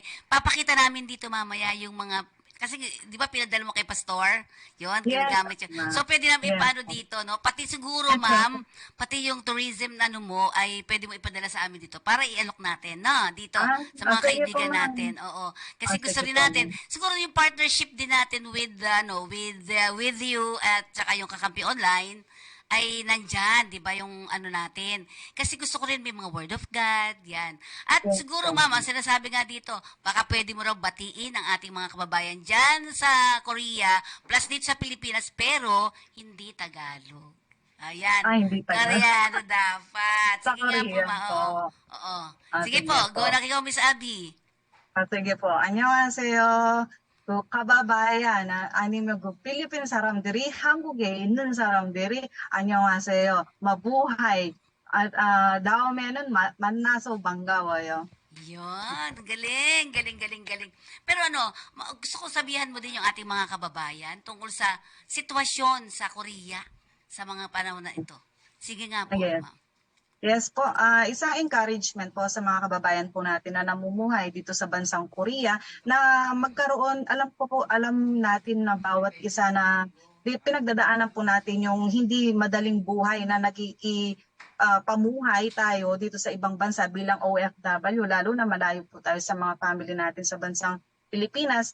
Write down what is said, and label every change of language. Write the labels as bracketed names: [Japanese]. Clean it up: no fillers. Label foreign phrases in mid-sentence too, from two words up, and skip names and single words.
[Filipino] Papakita namin dito mamaya yung mga, kasi di ba pinadala mo kay pastor? Yun, ginagamit yun. ma'am. So pwede namin Yes, ipaano dito, no? Pati siguro, ma'am, pati yung tourism na mo ay pwede mo ipadala sa amin dito para i-alok natin, no? Dito, sa mga sige kaibigan po, ma'am. natin. Oo. Kasi gusto Sige rin po, natin, siguro yung partnership din natin [English] with you [Filipino] at saka yung Kakampi Online, ay nandyan, di ba, yung ano natin. Kasi gusto ko rin may mga [English] word of God, [Filipino] yan. At Yes, siguro, ma'am. ma'am, ang sinasabi nga dito, baka pwede mo raw batiin ang ating mga kababayan dyan sa Korea, plus dito sa Pilipinas, pero hindi Tagalog. Ayan. Hindi pa. Koreano dapat. Sa Sige nga po, Korean ma. po. Oo. Oo. Sige Sige po, po. go na kayo, Miss Abby. Sige po. [Korean] 안녕하세요. 그 kababayan, 아니면 그 필리핀 사람들이 한국에 있는 사람들이 안녕하세요. 마부hay. At 다음에는 만나서 반가워요. [Filipino] Yun, galing, galing, galing, galing. Pero gusto ko sabihan mo din yung ating mga kababayan tungkol sa sitwasyon sa Korea sa mga panahon na ito. Sige nga po, Yes. ma'am. Yes po, isang encouragement po sa mga kababayan po natin na namumuhay dito sa bansang Korea na magkaroon, alam natin na bawat isa na pinagdadaanan po natin yung hindi madaling buhay na pamuhay tayo dito sa ibang bansa bilang OFW, lalo na malayo po tayo sa mga family natin sa bansang Pilipinas.